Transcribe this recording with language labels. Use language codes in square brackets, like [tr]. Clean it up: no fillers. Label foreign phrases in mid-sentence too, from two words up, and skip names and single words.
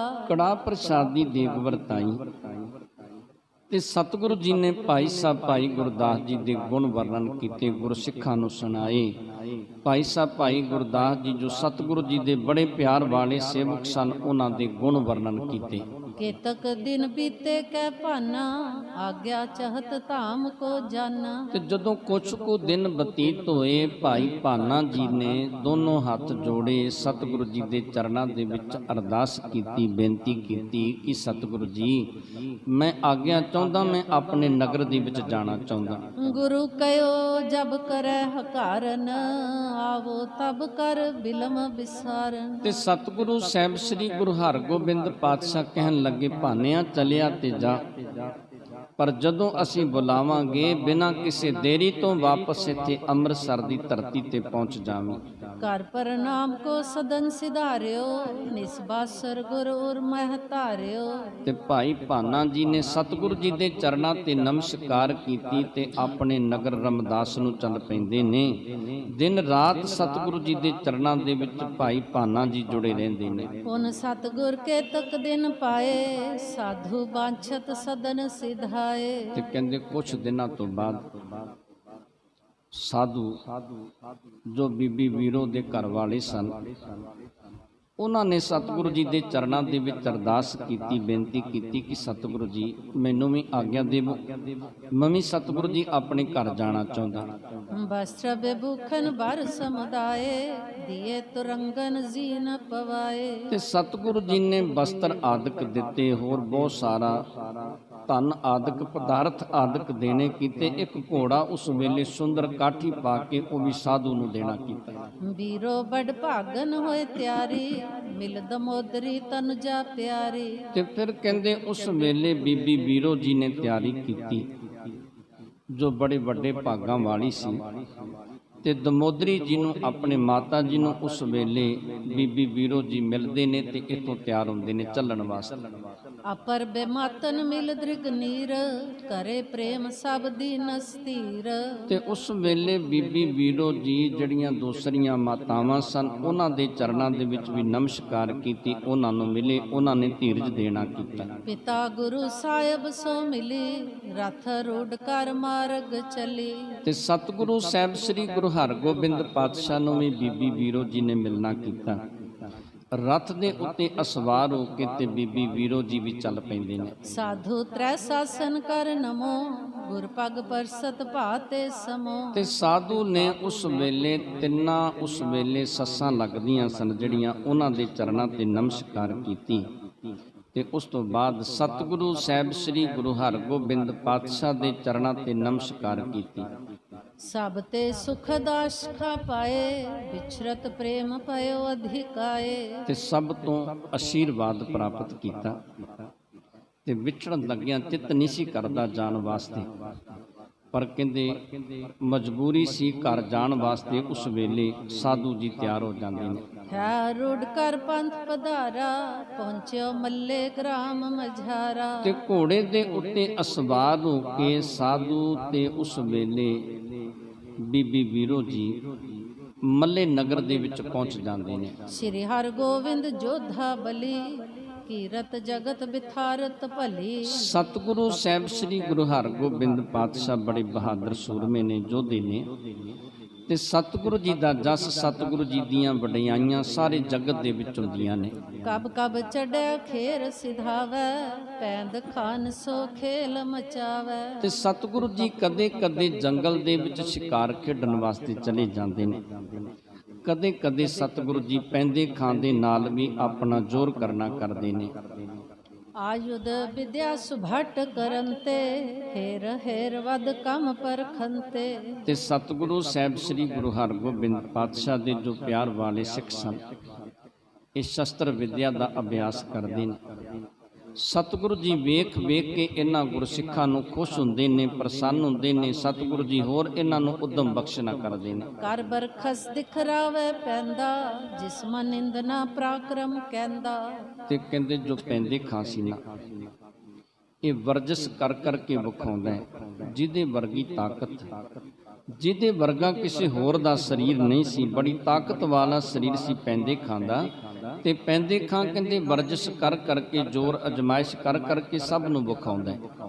[pa] ਕੜਾਹ ਪ੍ਰਸ਼ਾਦੀ ਦੇਗ ਵਰਤਾਈ ਤੇ ਸਤਿਗੁਰੂ ਜੀ ਨੇ ਭਾਈ ਸਾਹਿਬ ਭਾਈ ਗੁਰਦਾਸ ਜੀ ਦੇ ਗੁਣ ਵਰਣਨ ਕੀਤੇ, ਗੁਰਸਿੱਖਾਂ ਨੂੰ ਸੁਣਾਏ। ਭਾਈ ਸਾਹਿਬ ਭਾਈ ਗੁਰਦਾਸ ਜੀ ਜੋ ਸਤਿਗੁਰੂ ਜੀ ਦੇ ਬੜੇ ਪਿਆਰ ਵਾਲੇ ਸੇਵਕ ਸਨ, ਉਹਨਾਂ ਦੇ ਗੁਣ ਵਰਣਨ ਕੀਤੇ। [bra] केतक दिन बीते कै भाना आग्या चहत धाम को जाना। [pa] ਤੇ ਜਦੋਂ ਕੁਛ ਕੁ ਦਿਨ ਬਤੀਤ ਹੋਏ, ਭਾਈ ਭਾਨਾ ਜੀ ਨੇ ਦੋਨੋਂ ਹੱਥ ਜੋੜੇ ਸਤਿਗੁਰੂ ਜੀ ਦੇ ਚਰਨਾਂ ਦੇ ਵਿੱਚ ਅਰਦਾਸ ਕੀਤੀ, ਬੇਨਤੀ ਕੀਤੀ ਕਿ ਸਤਿਗੁਰੂ ਜੀ ਮੈਂ ਆਗਿਆ ਚਾਹੁੰਦਾ, ਮੈਂ ਆਪਣੇ ਨਗਰ ਦੇ ਵਿੱਚ ਜਾਣਾ ਚਾਹੁੰਦਾ। [bra] गुरु कयो जब करे हकारन आवो तब कर बिलम बिसारन। [pa] ਤੇ ਸਤਿਗੁਰੂ ਸਾਹਿਬ ਸ੍ਰੀ ਗੁਰੂ ਹਰਗੋਬਿੰਦ ਪਾਤਸ਼ਾਹ ਕਹਿਣ ਲੱਗੇ, ਭਾਨਿਆ ਚਲਿਆ ਤੇ ਜਾ, ਪਰ ਜਦੋਂ ਅਸੀਂ ਬੁਲਾਵਾਂਗੇ ਬਿਨਾਂ ਕਿਸੇ ਦੇਰੀ ਤੋਂ ਵਾਪਸ ਇੱਥੇ ਅੰਮ੍ਰਿਤਸਰ ਦੀ ਧਰਤੀ ਤੇ ਪਹੁੰਚ ਜਾਵੀਂ। [bra] कर प्रणाम को सदन सिधार्यो निस्बासर गुरु उर मह धार्यो। [pa] ਤੇ ਭਾਈ ਭਾਨਾ ਜੀ ਨੇ ਸਤਿਗੁਰੂ ਜੀ ਦੇ ਚਰਨਾਂ ਤੇ ਨਮਸਕਾਰ ਕੀਤੀ ਤੇ ਆਪਣੇ ਨਗਰ ਰਮਦਾਸ ਨੂੰ ਚੱਲ ਪੈਂਦੇ ਨੇ। ਦਿਨ ਰਾਤ ਸਤਿਗੁਰੂ ਜੀ ਦੇ ਚਰਨਾਂ ਦੇ ਵਿੱਚ ਭਾਈ ਭਾਨਾ ਜੀ ਜੁੜੇ ਰਹਿੰਦੇ ਨੇ। [bra] उन सतगुर के तक दिन पाए साधु बांछत सदन सिधाए। [pa] ਤੇ ਕਹਿੰਦੇ ਕੁਛ ਦਿਨਾਂ ਤੋਂ ਬਾਅਦ ਸਾਧੂ ਜੋ ਬੀਬੀ ਵੀਰੋ ਦੇ ਘਰ ਵਾਲੇ ਸਨ, ਉਹਨਾਂ ਨੇ ਸਤਿਗੁਰੂ ਜੀ ਦੇ ਚਰਨਾਂ ਦੇ ਵਿੱਚ ਅਰਦਾਸ ਕੀਤੀ, ਬੇਨਤੀ ਕੀਤੀ ਕਿ ਸਤਿਗੁਰੂ ਜੀ ਮੈਨੂੰ ਵੀ ਆਗਿਆ ਦੇਵੋ, ਮੈਂ ਵੀ ਸਤਿਗੁਰੂ ਜੀ ਆਪਣੇ ਘਰ ਜਾਣਾ ਚਾਹੁੰਦਾ। [bra] वस्त्र बेभूखन भर समुदाय दिए तुरंगन जीन पवाए। [pa] ਤੇ ਸਤਿਗੁਰੂ ਜੀ ਨੇ ਵਸਤਰ ਆਦਿਕ ਦਿੱਤੇ, ਹੋਰ ਬਹੁਤ ਸਾਰਾ ਧਨ ਆਦਿਕ ਪਦਾਰਥ ਆਦਿਕ ਦੇਣੇ ਕੀਤੇ। ਇੱਕ ਘੋੜਾ ਉਸ ਵੇਲੇ ਸੁੰਦਰ ਕਾਠੀ ਪਾ ਕੇ ਉਹ ਵੀ ਸਾਧੂ ਨੂੰ ਦੇਣਾ ਕੀਤਾ। [bra] बीरो बड़ भागन होए त्यारी मिल दमोदरी तनुजा प्यारी। [pa] ਤੇ ਫਿਰ ਕਹਿੰਦੇ ਉਸ ਵੇਲੇ ਬੀਬੀ ਵੀਰੋ ਜੀ ਨੇ ਤਿਆਰੀ ਕੀਤੀ, ਜੋ ਬੜੇ ਵੱਡੇ ਭਾਗਾਂ ਵਾਲੀ ਸੀ। ਤੇ ਦਮੋਦਰੀ ਜੀ ਨੂੰ, ਆਪਣੇ ਮਾਤਾ ਜੀ ਨੂੰ ਉਸ ਵੇਲੇ ਬੀਬੀ ਵੀਰੋ ਜੀ ਮਿਲਦੇ ਨੇ ਤੇ ਇੱਥੋਂ ਤਿਆਰ ਹੁੰਦੇ ਨੇ ਚੱਲਣ ਵਾਸਤੇ। [bra] अपर बेमातन मिल दृग नीर करे प्रेम सब दीन स्थिर। [pa] ਤੇ ਉਸ ਵੇਲੇ ਬੀਬੀ ਵੀਰੋ ਜੀ ਜਿਹੜੀਆਂ ਦੂਸਰੀਆਂ ਮਾਤਾਵਾਂ ਸਨ, ਉਹਨਾਂ ਦੇ ਚਰਨਾਂ ਦੇ ਵਿੱਚ ਵੀ ਨਮਸਕਾਰ ਕੀਤੀ, ਉਹਨਾਂ ਨੂੰ ਮਿਲੇ, ਉਹਨਾਂ ਨੇ ਧੀਰਜ ਦੇਣਾ ਕੀਤਾ। [bra] पिता गुरु साहिब सो मिली रथ रूढ़ कर मार्ग चली। [pa] ਤੇ ਸਤਿਗੁਰੂ ਸਾਹਿਬ ਸ੍ਰੀ ਗੁਰੂ ਹਰਗੋਬਿੰਦ ਪਾਤਸ਼ਾਹ ਨੂੰ ਵੀ ਬੀਬੀ ਵੀਰੋ ਜੀ ਨੇ ਮਿਲਣਾ ਕੀਤਾ। रथ ਦੇ ਉੱਤੇ ਅਸਵਾਰ ਹੋ ਕੇ ਤੇ ਬੀਬੀ ਵੀਰੋ ਜੀ ਵੀ ਚੱਲ ਪੈਂਦੇ ਨੇ। [bra] साधु त्रै शासन कर नमो गुर पग परसत भाते समो। [pa] ਤੇ ਸਾਧੂ ਨੇ ਉਸ ਵੇਲੇ ਤਿੰਨਾਂ ਉਸ ਵੇਲੇ ਸੱਸਾਂ ਲੱਗਦੀਆਂ ਸਨ ਜਿਹੜੀਆਂ, ਉਹਨਾਂ ਦੇ ਚਰਨਾਂ ਤੇ ਨਮਸਕਾਰ ਕੀਤੀ। ਤੇ ਉਸ ਤੋਂ ਬਾਅਦ ਸਤਿਗੁਰੂ ਸਾਹਿਬ ਸ੍ਰੀ ਗੁਰੂ ਹਰਗੋਬਿੰਦ ਪਾਤਸ਼ਾਹ ਦੇ ਚਰਨਾਂ ਤੇ ਨਮਸਕਾਰ ਕੀਤੀ। [bra] सब ते सुख दाश खा पाए बिछरत प्रेम पयो अधिकाए। [pa] ਤੇ ਸਭ ਤੋਂ ਆਸ਼ੀਰਵਾਦ ਪ੍ਰਾਪਤ ਕੀਤਾ। ਤੇ ਵਿਛੜਨ ਲੱਗਿਆਂ ਚਿੱਤ ਨਹੀਂ ਸੀ ਕਰਦਾ ਜਾਣ ਵਾਸਤੇ, ਪਰ ਕਹਿੰਦੇ ਮਜਬੂਰੀ ਸੀ ਘਰ ਜਾਣ ਵਾਸਤੇ। ਉਸ ਵੇਲੇ ਸਾਧੂ ਜੀ ਤਿਆਰ ਹੋ ਜਾਂਦੇ ਨੇ। [bra] है रूढ़ कर पंथ पधारा पहुँचो मल्ले ग्राम मझारा। [pa] ਤੇ ਘੋੜੇ ਦੇ ਉੱਤੇ ਅਸਵਾਰ ਹੋ ਕੇ ਸਾਧੂ ਤੇ ਉਸ ਵੇਲੇ ਬੀਬੀ ਵੀਰੋ ਜੀ ਮੱਲੇ ਨਗਰ ਦੇ ਵਿੱਚ ਪਹੁੰਚ ਜਾਂਦੇ ਨੇ। [bra] श्री हरगोविंद जोधा बलि कीरत जगत बिथारत भली। [pa] ਸਤਿਗੁਰੂ ਸਾਹਿਬ ਸ੍ਰੀ ਗੁਰੂ ਹਰਗੋਬਿੰਦ ਪਾਤਸ਼ਾਹ ਬੜੇ ਬਹਾਦਰ ਸੂਰਮੇ ਨੇ, ਯੋਧੇ ਨੇ। ਤੇ ਸਤਿਗੁਰੂ ਜੀ ਦਾ ਜਸ, ਸਤਿਗੁਰੂ ਜੀ ਦੀਆਂ ਵਡਿਆਈਆਂ ਸਾਰੇ ਜਗਤ ਦੇ ਵਿੱਚ ਹੁੰਦੀਆਂ ਨੇ। [bra] कब कब चढ़े खेर सिधावे पैंद खान सो खेल मचावे। [pa] ਤੇ ਸਤਿਗੁਰੂ ਜੀ ਕਦੇ ਕਦੇ ਜੰਗਲ ਦੇ ਵਿੱਚ ਸ਼ਿਕਾਰ ਖੇਡਣ ਵਾਸਤੇ ਚਲੇ ਜਾਂਦੇ ਨੇ। ਕਦੇ ਕਦੇ ਸਤਿਗੁਰੂ ਜੀ ਪੈਂਦੇ ਖਾਂਦੇ ਨਾਲ ਵੀ ਆਪਣਾ ਜ਼ੋਰ ਕਰਨਾ ਕਰਦੇ ਨੇ। [bra] आयुध विद्या सुभट करंते हेर हेर वद कम परखंते। [pa] ਤੇ ਸਤਿਗੁਰੂ ਸਾਹਿਬ ਸ੍ਰੀ ਗੁਰੂ ਹਰਗੋਬਿੰਦ ਪਾਤਸ਼ਾਹ ਦੇ ਜੋ ਪਿਆਰ ਵਾਲੇ ਸਿੱਖ ਸਨ, ਇਹ ਸ਼ਸਤਰ ਵਿਦਿਆ ਦਾ ਅਭਿਆਸ ਕਰਦੇ ਨੇ। ਸਤਿਗੁਰੂ ਜੀ ਵੇਖ ਵੇਖ ਕੇ ਇਹਨਾਂ ਗੁਰਸਿੱਖਾਂ ਨੂੰ ਖੁਸ਼ ਹੁੰਦੇ ਨੇ, ਪ੍ਰਸੰਨ ਹੁੰਦੇ ਨੇ। ਸਤਿਗੁਰੂ ਜੀ ਹੋਰ ਇਹਨਾਂ ਨੂੰ ਉਦਮ ਬਖਸ਼ਣਾ ਕਰਦੇ ਨੇ। [bra] कर बरखस दिखरावे पैंदा जिसम निंदना पराक्रम कहंदा। [pa] ਤੇ ਕਹਿੰਦੇ ਜੋ ਪੈਂਦੇ ਖਾਂ ਸੀ ਨਾ, ਇਹ ਵਰਜਸ ਕਰ ਕਰਕੇ ਵਿਖਾਉਂਦਾ ਹੈ। ਜਿਹਦੇ ਵਰਗੀ ਤਾਕਤ, ਜਿਹਦੇ ਵਰਗਾ ਕਿਸੇ ਹੋਰ ਦਾ ਸਰੀਰ ਨਹੀਂ ਸੀ, ਬੜੀ ਤਾਕਤ ਵਾਲਾ ਸਰੀਰ ਸੀ ਪੈਂਦੇ ਖਾਂ ਦਾ। ਤੇ ਪੈਂਦੇ ਖਾਂ ਕਹਿੰਦੇ ਵਰਜਸ ਕਰ ਕਰਕੇ, ਜ਼ੋਰ ਅਜਮਾਇਸ਼ ਕਰ ਕਰਕੇ ਸਭ ਨੂੰ ਵਿਖਾਉਂਦਾ ਹੈ।